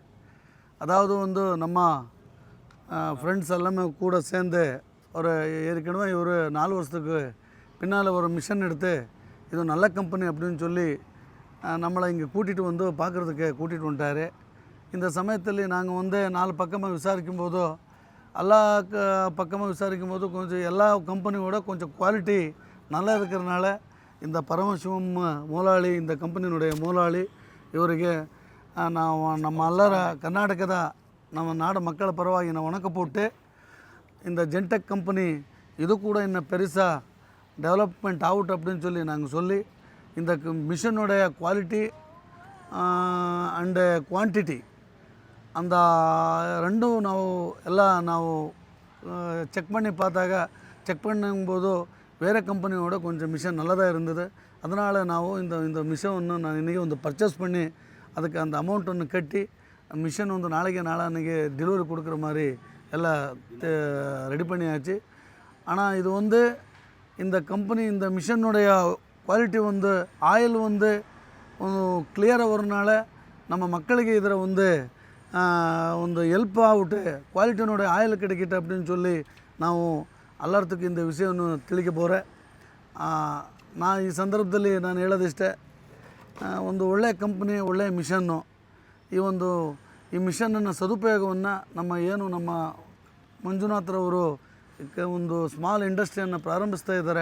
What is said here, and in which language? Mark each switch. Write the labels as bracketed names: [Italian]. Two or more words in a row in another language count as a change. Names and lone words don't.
[Tamil] அதாவது வந்து நம்ம ஃப்ரெண்ட்ஸ் எல்லாமே கூட சேர்ந்து ஒரு ஏற்கனவே ஒரு 4 வருஷத்துக்கு பின்னால் ஒரு மிஷன் எடுத்து இது நல்ல கம்பெனி அப்படின்னு சொல்லி நம்மளை இங்கே கூட்டிகிட்டு வந்து பார்க்குறதுக்கு கூட்டிகிட்டு வந்துட்டார். இந்த சமயத்தில் நாங்கள் வந்து 4 பக்கமாக விசாரிக்கும் போதோ எல்லா பக்கமாக விசாரிக்கும் போது கொஞ்சம் எல்லா கம்பெனியோட கொஞ்சம் குவாலிட்டி நல்லா இருக்கிறனால இந்த பரமசிவம் முதலாளி, இந்த கம்பெனியினுடைய முதலாளி, [Kannada] ಇವರಿಗೆ ನಮ್ಮ ಎಲ್ಲರ ಕರ್ನಾಟಕದ ನಮ್ಮ ನಾಡು ಮಕ್ಕಳ ಪರವಾಗಿ ನಾವು ವಣಕಪಟ್ಟು [Tamil] இந்த ஜென்டெக் கம்பெனி இது கூட இன்னும் பெருசாக டெவலப்மெண்ட் ஆகட்டும் அப்படின்னு சொல்லி நாங்கள் சொல்லி இந்த மிஷினுடைய குவாலிட்டி [English] and quantity [Tamil] அந்த ரெண்டும் ನಾವು ಚೆಕ್ பண்ணி பார்த்தாக செக் பண்ணும்போது வேறு கம்பெனியோட கொஞ்சம் மிஷின் நல்லதாக இருந்தது. அதனால் ನಾವು இந்த மிஷின் நான் இன்றைக்கி ಒಂದು பர்ச்சேஸ் பண்ணி அதுக்கு அந்த அமௌண்ட் ஒன்று கட்டி மிஷின் வந்து நாளான்னைக்கு டெலிவரி கொடுக்குற மாதிரி எல்லாம் ரெடி பண்ணியாச்சு. ஆனால் இது வந்து இந்த கம்பெனி இந்த மிஷினுடைய குவாலிட்டி வந்து ஆயில் வந்து ಕ್ಲಿಯರಾಗಿ வரனால நம்ம மக்களுக்கு இதில் வந்து [Kannada] ಒಂದು ಹೆಲ್ಪ್ ಆಗ್ಬಿಟ್ಟು ಕ್ವಾಲಿಟಿನೋಡೆ ಆಯಿಲ್ [Tamil] கிடைக்கிட்டு அப்படின்னு சொல்லி [Kannada] ನಾವು ಎಲ್ಲರದಕ್ಕೂ [Tamil] இந்த [Kannada] ವಿಷಯವನ್ನು ತಿಳಿಕೆ [Tamil] போகிறேன். [Kannada] ನಾನು ಈ ಸಂದರ್ಭದಲ್ಲಿ ನಾನು ಹೇಳೋದಿಷ್ಟೇ, ಒಂದು ಒಳ್ಳೆಯ ಕಂಪ್ನಿ, ಒಳ್ಳೆಯ ಮಿಷನ್ನು, ಈ ಮಿಷನನ್ನು ಸದುಪಯೋಗವನ್ನು ನಮ್ಮ ಮಂಜುನಾಥ್ರವರು ಒಂದು [English] small industry [Kannada] ಪ್ರಾರಂಭಿಸ್ತಾ ಇದ್ದಾರೆ.